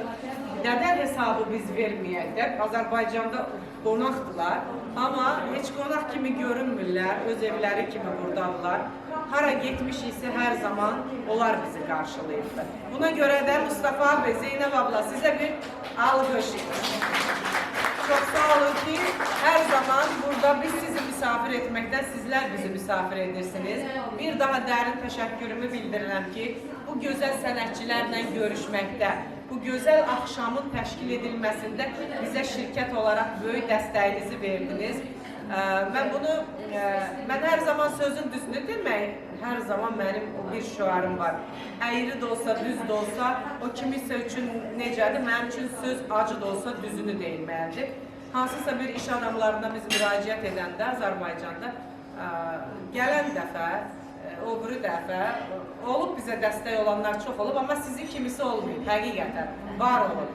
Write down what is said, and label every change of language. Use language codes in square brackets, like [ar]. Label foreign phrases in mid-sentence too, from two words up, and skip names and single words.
[az] Neden hesabı biz verməyək də? Azərbaycanda qonaqdılar, amma heç qonaq kimi görünmürlər, öz evləri kimi buradadırlar. Hara getmişiksə hər zaman onlar bizi qarşılayırlar. Buna görə də Mustafa abi, Zeynəb abla sizə bir alqış. [tr] Çok sağ olun ki her zaman burada biz sizi misafir etmekten sizler bizi misafir edirsiniz. [az] Bir daha [tr] derin teşekkürümü [az] bildirirəm ki bu güzel sənətçilərlə görüşməkdə, bu güzel akşamın təşkil edilməsində bizə [tr] şirket olarak [az] böyük dəstəyinizi verdiniz. [tr] Ben her zaman sözün düzünü demək, her zaman benim bir şuarım var. Eğri de olsa, düz de olsa, [az] o kimisə üçün necədir? Mənim üçün söz acı da olsa düzünü deyilməlidir. Hansısa bir iş adamlarına biz müraciət edəndə Azərbaycanda gələn dəfə, o biri dəfə olub bizə dəstək olanlar çox olub, amma sizin kimisi olmayıb, həqiqətən, var olun.